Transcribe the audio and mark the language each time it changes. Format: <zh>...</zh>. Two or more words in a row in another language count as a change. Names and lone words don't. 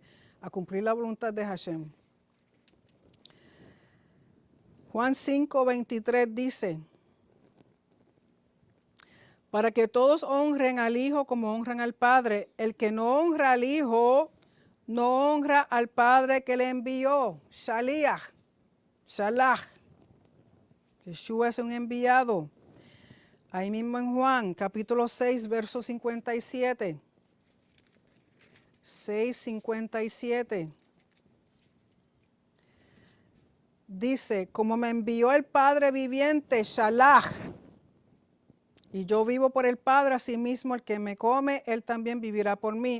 <es>A cumplir la voluntad de Hashem. Juan 5, 23 dice, para que todos honren al Hijo como honran al Padre. El que no honra al Hijo, no honra al Padre que le envió.</es> <he>שליח, שלח.</he> <es>Yeshua es un enviado. Ahí mismo en Juan, capítulo 6, verso 57. 6:57. Dice, como me envió el Padre viviente, Shalach, y yo vivo por el Padre, asimismo el que me come, él también vivirá por mí.</es>